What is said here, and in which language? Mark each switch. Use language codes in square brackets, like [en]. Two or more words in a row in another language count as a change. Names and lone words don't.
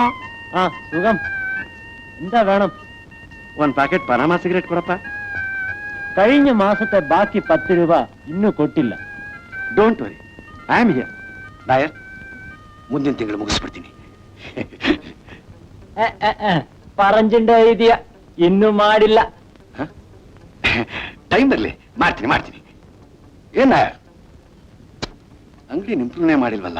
[ml] ആ സുഖം. എന്താ വേണം? [kn] ಒಂದ್ ಪ್ಯಾಕೆಟ್ ಪನಾಮಾ ಸಿಗರೇಟ್ ಕೊಡಪ್ಪ. [ml] കഴിഞ്ഞ മാസത്തെ ബാക്കി 10 രൂപ [kn] ಇನ್ನೂ ಕೊಟ್ಟಿಲ್ಲ. [en] Don't worry, I am here. [kn] ನಾಯರ್, ಮುಂದಿನ ತಿಂಗಳು ಮುಗಿಸ್ಬಿಡ್ತೀನಿ. പറഞ്ഞിന്റെ ಇದೆಯಾ, ಇನ್ನೂ ಮಾಡಿಲ್ಲ. ಟೈಮ್ ಬರ್ಲಿ, ಮಾಡ್ತೀನಿ. ಏನ್ ನಾಯರ್, ಅಂಗಡಿ ಇಂಪ್ರೂವ್ನೇ ಮಾಡಿಲ್ವಲ್ಲ?